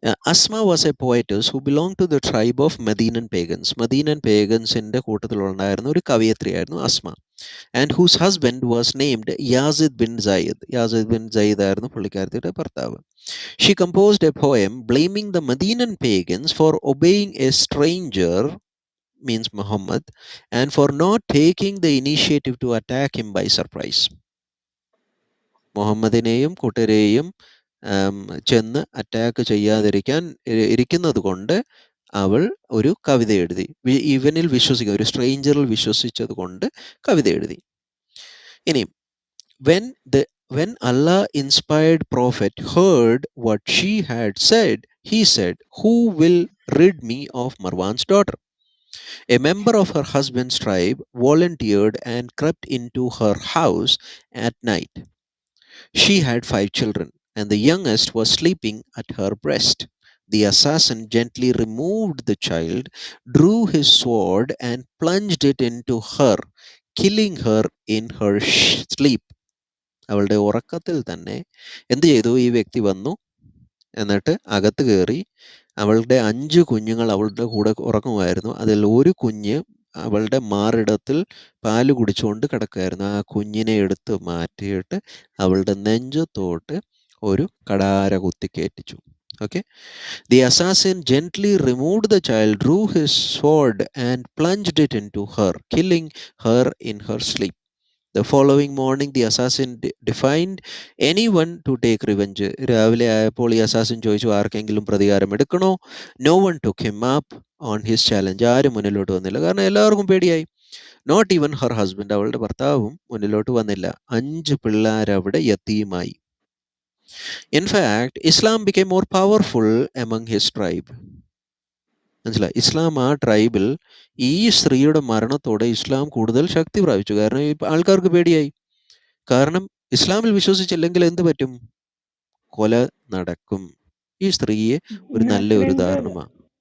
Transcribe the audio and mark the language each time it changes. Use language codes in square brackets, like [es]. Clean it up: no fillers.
[en] Asma was a poetess who belonged to the tribe of Medinan pagans. [ml] Medinan pagansiൻ്റെ കൂട്ടത്തിലുണ്ടായിരുന്ന ഒരു കവയത്രിയായിരുന്നു Asma. [en] And whose husband was named Yazid bin Zayd. [ml] യാസിദ് bin Sayyid ആയിരുന്നു പുള്ളിക്കാരത്തിയുടെ ഭർത്താവ്. [en] She composed a poem blaming the Medinan pagans for obeying a stranger, means Muhammad, and for not taking the initiative to attack him by surprise. [ml] മുഹമ്മദിനെയും കൂട്ടരെയും ചെന്ന് attack ചെയ്യാതിരിക്കാൻ ഇരിക്കുന്നത് കൊണ്ട് അവൾ ഒരു കവിത എഴുതി. ഇവനിൽ വിശ്വസിക്കുക, ഒരു സ്ട്രേഞ്ചറിൽ വിശ്വസിച്ചത് കൊണ്ട് കവിത എഴുതി. ഇനി [en] when Allah inspired prophet heard what she had said, he said, who will rid me of Marwan's daughter? A member of her husband's tribe volunteered and crept into her house at night. She had 5 children, and the youngest was sleeping at her breast. The assassin gently removed the child, drew his sword, and plunged it into her, killing her in her sleep. [ml] അവളുടെ ഉറക്കത്തിൽ തന്നെ എന്ത് ചെയ്തു? ഈ വ്യക്തി വന്നു, എന്നിട്ട് അകത്ത് കയറി. അവളുടെ 5 കുഞ്ഞുങ്ങൾ അവളുടെ കൂടെ ഉറങ്ങുമായിരുന്നു. അതിൽ ഒരു കുഞ്ഞ് അവളുടെ മാറിടത്തിൽ പാല് കുടിച്ചുകൊണ്ട് കിടക്കുകയായിരുന്നു. ആ കുഞ്ഞിനെ എടുത്ത് മാറ്റിയിട്ട് അവളുടെ നെഞ്ചത്തോട്ട് ഒരു കടാര കുത്തിക്കയറ്റിച്ചു. Okay. [en] The assassin gently removed the child, drew his sword, and plunged it into her, killing her in her sleep. The following morning, the assassin defied anyone to take revenge. [ml] രാവിലെ ആയപ്പോൾ ഈ അസാസിൻ ചോദിച്ചു, ആർക്കെങ്കിലും പ്രതികാരം എടുക്കണോ? [en] No one took him up on his challenge. [ml] ആരും മുന്നിലോട്ട് വന്നില്ല, കാരണം എല്ലാവർക്കും പേടിയായി. [en] not even her husband, [ml] അവളുടെ ഭർത്താവും മുന്നിലോട്ട് വന്നില്ല. 5 പിള്ളേരവിടെ യതീമായി. [en] In fact, Islam became more powerful among his tribe. [ml] മനസ്സിലായി? ഇസ്ലാം ആ ട്രൈബിൽ ഈ സ്ത്രീയുടെ മരണത്തോടെ ഇസ്ലാം കൂടുതൽ ശക്തി പ്രാപിച്ചു. കാരണം ഈ ആൾക്കാർക്ക് പേടിയായി. കാരണം ഇസ്ലാമിൽ വിശ്വസിച്ചില്ലെങ്കിൽ എന്ത് പറ്റും? കൊല നടക്കും. ഈ സ്ത്രീയെ ഒരു നല്ല ഒരു ഉദാഹരണമാണ്.